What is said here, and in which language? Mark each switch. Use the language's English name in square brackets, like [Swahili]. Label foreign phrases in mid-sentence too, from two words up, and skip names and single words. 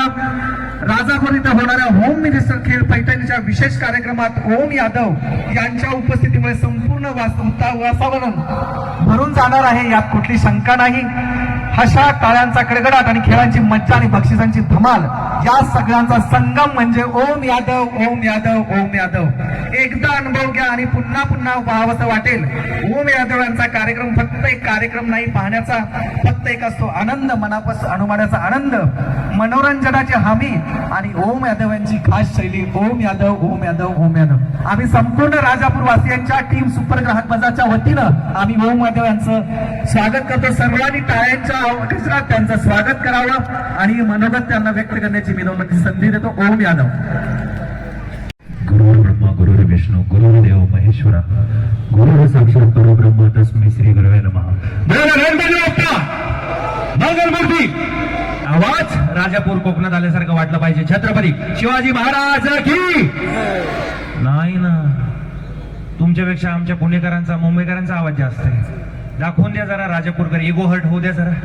[Marathi] राजापूर इथे होणाऱ्या होम मिनिस्टर खेळ पैठणीच्या विशेष कार्यक्रमात ओम यादव यांच्या उपस्थितीमुळे संपूर्ण वातावरण भरून जाणार आहे, यात कुठली शंका नाही। हशा, टाळ्यांचा कडकडाट आणि खेळांची मज्जा आणि बक्षिसांची धमाल या सगळ्यांचा संगम म्हणजे ओम यादव, ओम यादव, ओम यादव। एकदा अनुभव घ्या आणि पुन्हा पुन्हा पाहावंसं वाटेल। ओम यादव यांचा कार्यक्रम फक्त एक कार्यक्रम नाही, पाहण्याचा फक्त एक असतो आनंद, मनापासून अनुभवण्याचा आनंद, मनोरंजनाची हमी आणि ओम यादव यांची खास शैली। ओम यादव, ओम यादव, ओम यादव। आम्ही संपूर्ण राजापूर वासियांच्या टीम सुपर ग्राहक बाजारच्या वतीनं आम्ही ओम यादव यांचं स्वागत करतो। सर्वांनी टाळ्यांच्या आवाजात त्यांचं स्वागत करावं आणि मनोगत त्यांना व्यक्त करण्याची मी संधी देतो। ओम यादव। [Sanskrit] गुरुर् ब्रह्मा गुरुर् विष्णू गुरुर्देव महेश्वरा गुरुर् साक्षात परब्रह्म तस्मै श्री गुरवे नमः। [Marathi] मंगलमूर्ती आवाज राजापूर कोकणात आल्यासारखं वाटलं पाहिजे। छत्रपती शिवाजी महाराज की नाही ना, तुमच्यापेक्षा आमच्या पुणेकरांचा, मुंबईकरांचा आवाज जास्त आहे। दाखवून द्या जरा राजापूरकर, [English] ego hurt [Marathi] होऊ द्या जरा।